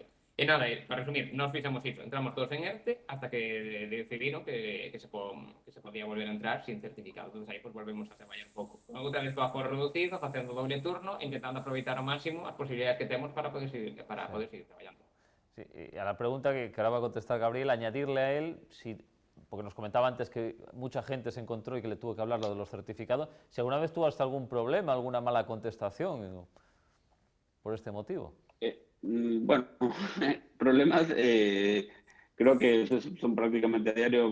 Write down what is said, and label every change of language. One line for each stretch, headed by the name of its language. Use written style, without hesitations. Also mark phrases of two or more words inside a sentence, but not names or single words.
Galician: E nada, para resumir, nós fixemos iso, entramos todos en ERTE hasta que decidiron que se podía volver a entrar sin certificado. Entón aí pues volvemos a traballar un pouco. Outra vez co aforo reducido, facendo doble turno, intentando aproveitar ao máximo as posibilidades que temos para poder seguir traballando.
Spanish: Sí, y a la pregunta que ahora va a contestar Gabriel, añadirle a él, porque nos comentaba antes que mucha gente se encontró y que le tuvo que hablar lo de los certificados, si alguna vez tuvo hasta algún problema, alguna mala contestación por este motivo. Bueno, problemas creo que son prácticamente a diario.